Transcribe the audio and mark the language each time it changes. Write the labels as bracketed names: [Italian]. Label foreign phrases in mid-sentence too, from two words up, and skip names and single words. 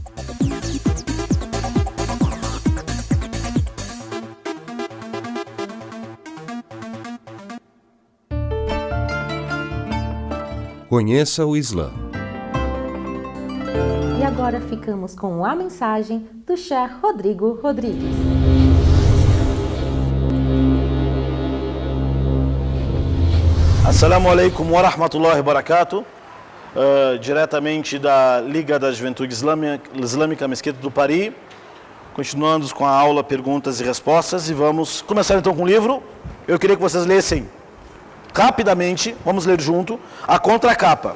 [Portuguese] Conheça o Islã. E agora ficamos com a mensagem do Sheikh Rodrigo Rodrigues. [Arabic] السلام عليكم ورحمة الله وبركاته. [Portuguese] Diretamente da Liga da Juventude Islâmica Mesquita do Paris. Continuando com a aula Perguntas e Respostas. E vamos começar então com o livro. Eu queria que vocês lessem rapidamente, vamos ler junto, a contracapa.